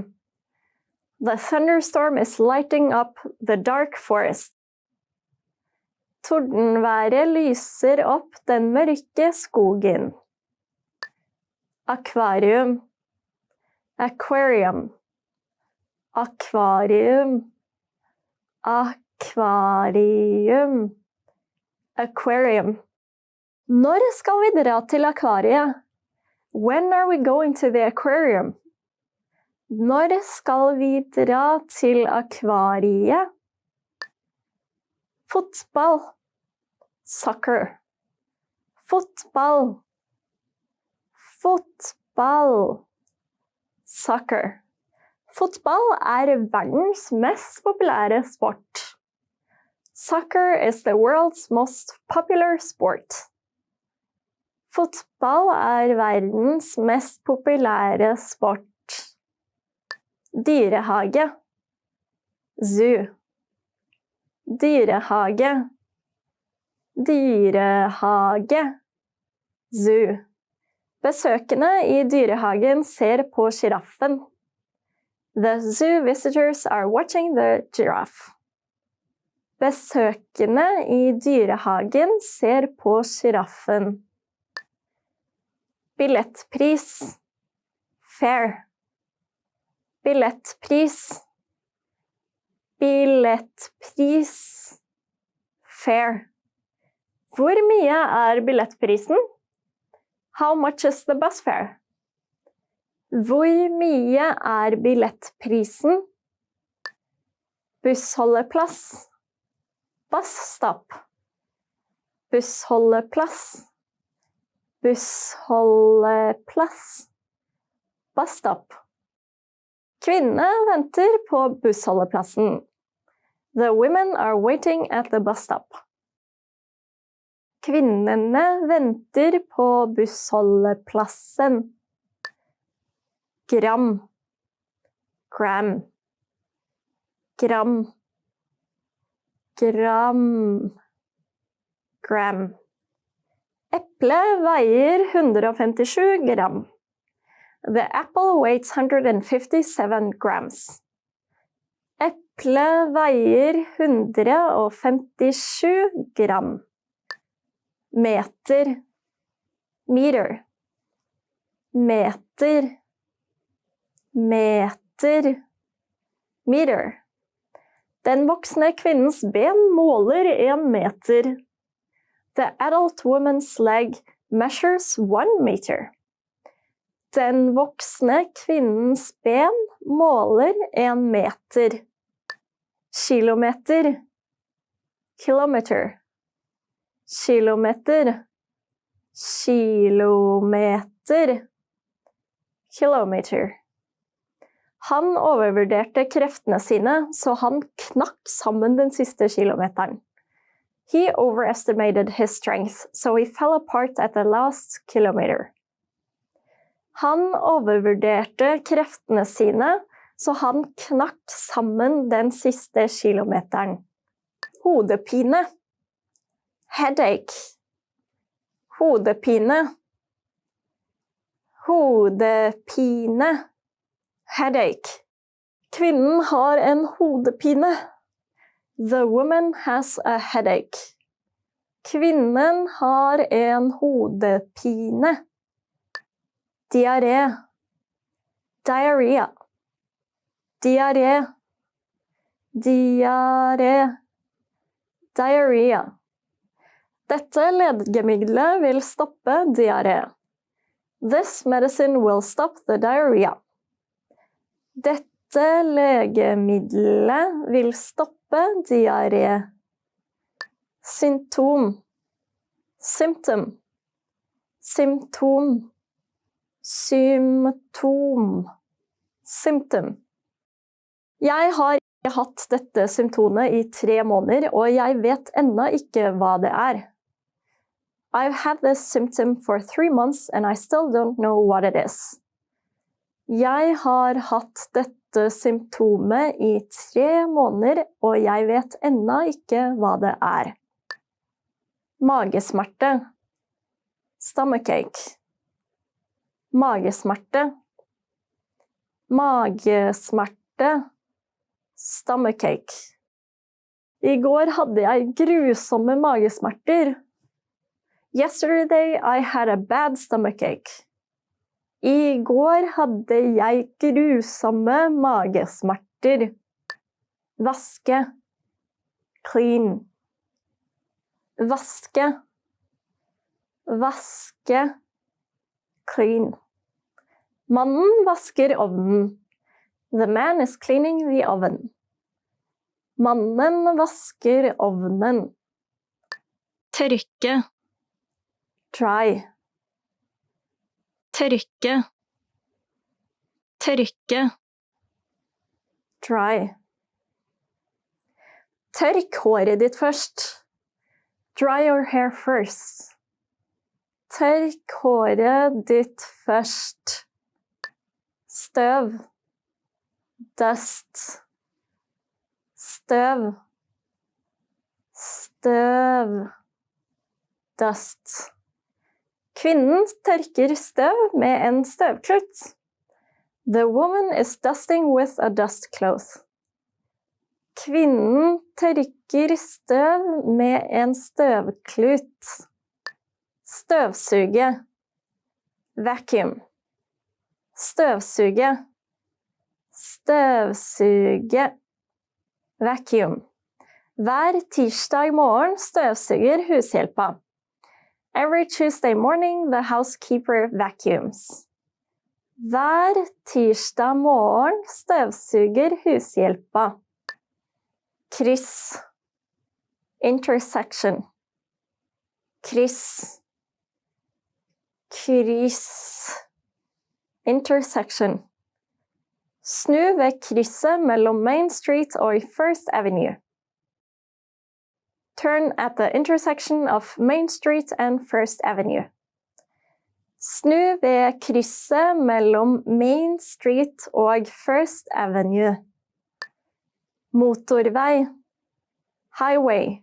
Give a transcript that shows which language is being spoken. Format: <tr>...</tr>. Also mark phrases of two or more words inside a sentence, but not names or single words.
<en>The thunderstorm is lighting up the dark forest.</en> <no>Tordenværet lyser opp den mørke skogen. Akvarium. Aquarium. Akvarium. Akvarium.</no> <en>Aquarium.</en> <no>Når skal vi dra til akvariet?</no> <en>When are we going to the aquarium?</en> <no>Når skal vi dra til akvariet? Fotball. Soccer. Fotball. Fotball.</no> <en>Soccer.</en> <no>Fotball verdens mest populære sport.</no> <en>Soccer is the world's most popular sport.</en> <no>Fotball verdens mest populære sport. Dyrehage. Zoo. Dyrehage. Dyrehage.</no> <en>Zoo.</en> <no>Besøkende i dyrehagen ser på giraffen.</no> <en>The zoo visitors are watching the giraffe.</en> <no>Besøkende i dyrehagen ser på giraffen. Billettpris. Fare. Billettpris. Billettpris.</no> <en>Fare.</en> <no>Hvor mye billettprisen?</no> <en>How much is the bus fare?</en> <no>Hvor mye billettprisen?</no> <en>Bussholdeplass. Bus stop.</en> <no>Bussholdeplass. Bussholdeplass.</no> <en>Bus stop.</en> <no>Kvinnene venter på bussholdeplassen.</no> <en>The women are waiting at the bus stop.</en> <no>Kvinnene venter på bussholdeplassen. Gram. Gram. Gram. Gram. Gram. Eple veier 157 gram.</no> <en>The apple weighs 157 grams.</en> <no>Eple veier 157 gram. Meter. Meter. Meter. Meter.</no> <en>Meter.</en> <no>Den voksne kvinnens ben måler 1 meter.</no> <en>The adult woman's leg measures 1 meter.</en> <no>Den voksne kvinnens ben måler 1 meter. Kilometer. Kilometer. Kilometer. Kilometer.</no> <en>Kilometer.</en> <no>Han overvurderte kreftene sine, så han knakk sammen den siste kilometeren.</no> <en>He overestimated his strength, so he fell apart at the last kilometer.</en> <no>Han overvurderte kreftene sine, så han knakk sammen den siste kilometeren. Hodepine. Headache. Hodepine. Hodepine.</no> <en>Headache.</en> <no>Kvinnen har en hodepine.</no> <en>The woman has a headache.</en> <no>Kvinnen har en hodepine. Diaré. Diarrhea. Diaré. Diaré.</no> <en>Diarrhea.</en> <no>Dette legemiddelet vil stoppe diaré.</no> <en>This medicine will stop the diarrhea.</en> <no>Dette legemiddelet vil stoppe diaré. Symptom. Symptom. Symptom. Symptom.</no> <en>Symptom.</en> <no>Jeg har ikke hatt dette symptomet i 3 måneder, og jeg vet ennå ikke hva det er.</no> <en>I've had this symptom for 3 months, and I still don't know what it is.</en> <no>Jeg har hatt dette symptomet i 3 måneder, og jeg vet ennå ikke hva det er. Magesmerte. Stomachache. Magesmerte. Magesmerte.</no> <en>Stomachache.</en> <no>I går hadde jeg grusomme magesmerter.</no> <en>Yesterday I had a bad stomachache.</en> <no>I går hadde jeg grusomme magesmerter. Vaske. Clean. Vaske. Vaske. Clean. Mannen vasker ovnen.</no> <en>The man is cleaning the oven.</en> <no>Mannen vasker ovnen. Tørke.</no> <en>Dry.</en> <no>Tørke. Tørke. Dry. Tørk håret ditt først.</no> <en>Dry your hair first.</en> <no>Tørk håret ditt først. Støv. Dust. Støv. Støv.</no> <en>Dust.</en> <no>Kvinnen tørker støv med en støvklut.</no> <en>The woman is dusting with a dust cloth.</en> <no>Kvinnen tørker støv med en støvklut. Støvsuge. Vacuum. Støvsuge. Støvsuge.</no> <en>Vacuum.</en> <no>Hver tirsdag morgen støvsuger hushjelpa.</no> <en>Every Tuesday morning the housekeeper vacuums.</en> <no>Hver tirsdag morgen støvsuger hushjelpa. Kryss. Intersection. Kryss. Kryss. Intersection. Snu ved krysset mellom Main Street og First Avenue.</no> <en>Turn at the intersection of Main Street and First Avenue.</en> <no>Snu ved krysset mellom Main Street og First Avenue. Motorvei. Highway.</no>